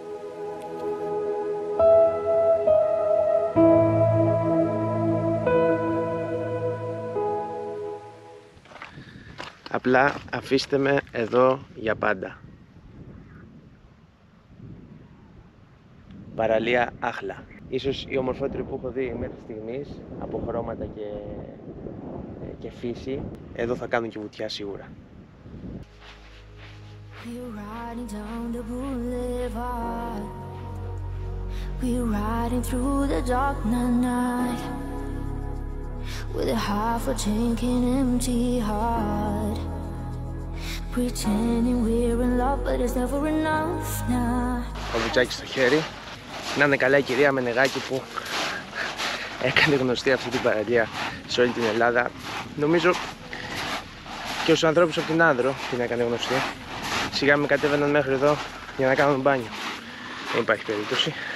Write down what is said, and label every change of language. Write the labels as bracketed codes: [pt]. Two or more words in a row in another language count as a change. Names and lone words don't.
[el] Απλά αφήστε με εδώ για πάντα. Παραλία Άχλα. Ίσως η ομορφότερη που έχω δει μέχρι στιγμής, από χρώματα και φύση. Εδώ θα κάνω και βουτιά σίγουρα. [en] We're riding down the boulevard. We're riding through the dark night. With a half a tank and empty heart. Pretending we're in love, but it's never enough now. [el] Ο βουτσάκι στο χέρι. Να είναι καλά η κυρία Μενεγάκη που έκανε γνωστή αυτή την παραλία σε όλη την Ελλάδα. Νομίζω και στους ανθρώπους από την Άνδρο την έκανε γνωστή. Σιγά με κατέβαιναν μέχρι εδώ για να κάνουν μπάνιο. Δεν υπάρχει περίπτωση.